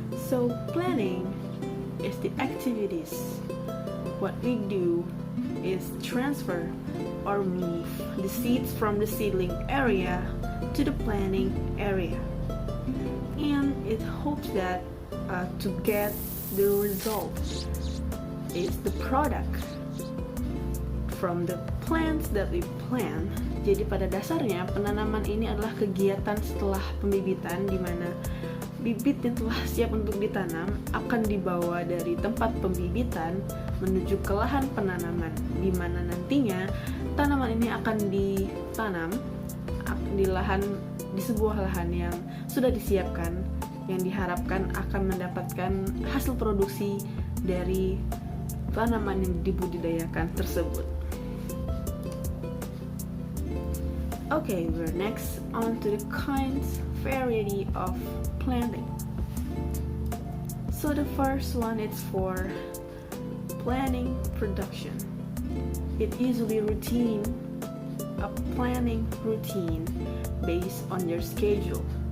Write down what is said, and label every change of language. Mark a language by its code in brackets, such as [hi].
[en] So planning is the activities. What we do is transfer or move the seeds from the seedling area to the planting area, and it hopes that to get the result is the product from the plants that we plant. [id] Jadi pada dasarnya penanaman ini adalah kegiatan setelah pembibitan, di mana bibit yang telah siap untuk ditanam akan dibawa dari tempat pembibitan menuju ke lahan penanaman, di mana nantinya tanaman ini akan ditanam di sebuah lahan yang sudah disiapkan, yang diharapkan akan mendapatkan hasil produksi dari tanaman yang dibudidayakan tersebut. [en] Okay, we're next on to the kinds, variety of planting. So the first one is for planning production. It usually a planning routine based on your schedule.